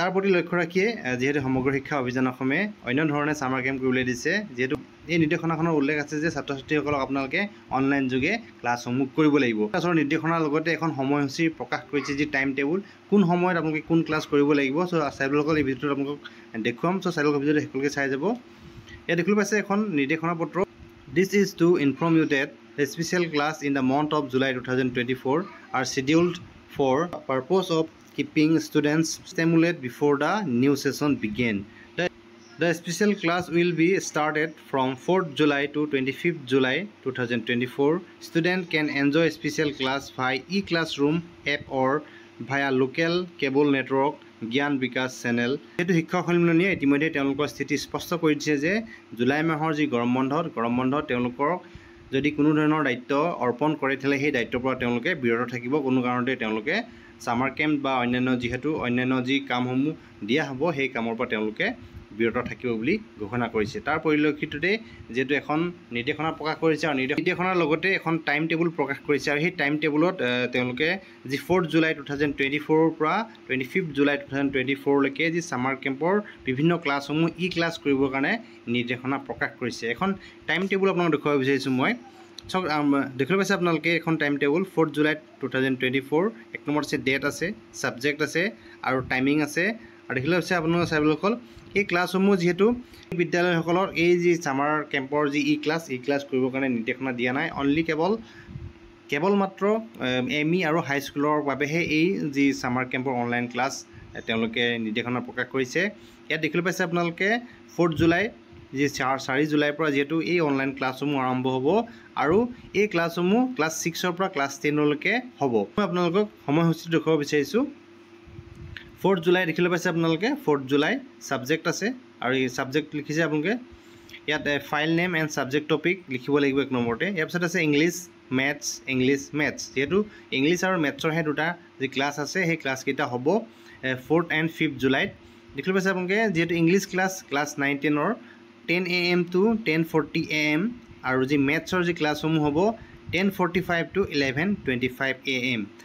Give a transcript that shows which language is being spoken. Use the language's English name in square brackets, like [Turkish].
[Assamese] তাৰ প্ৰতি লক্ষ্য ৰাখিয়ে যিহেতু সমগ্ৰ শিক্ষা অভিযান অসমে অন্য ধৰণে ছামাৰ কেম্প কৰিবলৈ দিছে, যিহেতু এই নিৰ্দেশনাখনৰ উল্লেখ আছে যে ছাত্ৰ ছাত্ৰীসকলক আপোনালোকে অনলাইন যোগে ক্লাছসমূহ কৰিব লাগিব। ক্লাছৰ নিৰ্দেশনাৰ লগতে এখন সময়সূচী প্ৰকাশ কৰিছে, যি টাইম টেবুল কোন সময়ত আপোনালোকে কোন ক্লাছ কৰিব লাগিব। চ' চাইবেদসকল এই ভিডিঅ'টোত আপোনালোকক দেখুৱাম। চ' চাইবেদসকল ভিডিঅ'টো শেষলৈকে চাই যাব। ইয়াত দেখিবলৈ পাইছে এখন নিৰ্দেশনা পত্ৰ। [English] This is to inform you that the special class in the month of July 2024 are scheduled for purpose of keeping students stimulated before the new session begin. The special class will be started from 4th July to 25th July 2024. Students can enjoy special class via e-classroom app or via local cable network Gyan Vikash channel. [Assamese] এইটো শিক্ষক সন্মিলনীয়ে ইতিমধ্যে তেওঁলোকৰ স্থিতি স্পষ্ট কৰি দিছে যে জুলাই মাহৰ যি গৰম বন্ধত তেওঁলোকৰ যদি কোনো ধৰণৰ দায়িত্ব অৰ্পণ কৰে তেতিয়াহ'লে সেই দায়িত্বৰ পৰা তেওঁলোকে বিৰত থাকিব। কোনো কাৰণতে তেওঁলোকে ছামাৰ কেম্প বা অন্যান্য যি কামসমূহ দিয়া হ'ব সেই কামৰ পৰা তেওঁলোকে বিৰত থাকিব বুলি ঘোষণা কৰিছে। তাৰ পৰিলক্ষিততে যিহেতু এখন নিৰ্দেশনা প্ৰকাশ কৰিছে আৰু নিৰ্দেশনাৰ লগতে এখন টাইম টেবুল প্ৰকাশ কৰিছে আৰু সেই টাইম টেবুলত তেওঁলোকে যি 4th জুলাই 2024 পৰা 25th জুলাই 2024লৈকে যি ছামাৰ কেম্পৰ বিভিন্ন ক্লাছসমূহ ক্লাছ কৰিবৰ কাৰণে নিৰ্দেশনা প্ৰকাশ কৰিছে। এখন টাইম টেবুল আপোনালোকক দেখুৱাব বিচাৰিছোঁ মই। চাওক, দেখিবলৈ পাইছে আপোনালোকে এখন টাইম টেবুল 4th জুলাই 2024। এক নম্বৰত আছে ডেট আছে, ছাবজেক্ট আছে আৰু টাইমিং আছে। আৰু দেখিবলৈ পাইছে আপোনালোকে চাইবেদসকল এই ক্লাছসমূহ যিহেতু বিদ্যালয়সকলৰ এই যি ছামাৰ কেম্পৰ যি ক্লাছ কৰিবৰ কাৰণে নিৰ্দেশনা দিয়া নাই, অনলি কেৱল মাত্ৰ ME আৰু হাইস্কুলৰ বাবেহে এই যি ছামাৰ কেম্পৰ অনলাইন ক্লাছ তেওঁলোকে নিৰ্দেশনা প্ৰকাশ কৰিছে। ইয়াত দেখিবলৈ পাইছে আপোনালোকে 4th জুলাই যি 4 জুলাইৰ পৰা যিহেতু এই অনলাইন ক্লাছসমূহ আৰম্ভ হ'ব আৰু এই ক্লাছসমূহ ক্লাছ 6ৰ পৰা ক্লাছ 10লৈকে হ'ব। মই আপোনালোকক সময়সূচীটো দেখুৱাব বিচাৰিছোঁ। 4th জুলাই দেখিবলৈ পাইছে আপোনালোকে 4th জুলাই ছাবজেক্ট আছে আৰু এই ছাবজেক্ট লিখিছে আপোনালোকে। ইয়াত file name and subject topic লিখিব লাগিব এক নম্বৰতে। ইয়াৰ পিছত আছে ইংলিছ মেথছ। যিহেতু ইংলিছ আৰু মেথছৰহে দুটা যি ক্লাছ আছে সেই ক্লাছকেইটা হ'ব 4th and 5th জুলাইত। দেখিবলৈ পাইছে আপোনালোকে যিহেতু English class 9-10ৰ 10 AM to 10:40 AM আৰু যি মেথছৰ যি ক্লাছসমূহ হ'ব 10:45 to 11:25 AM।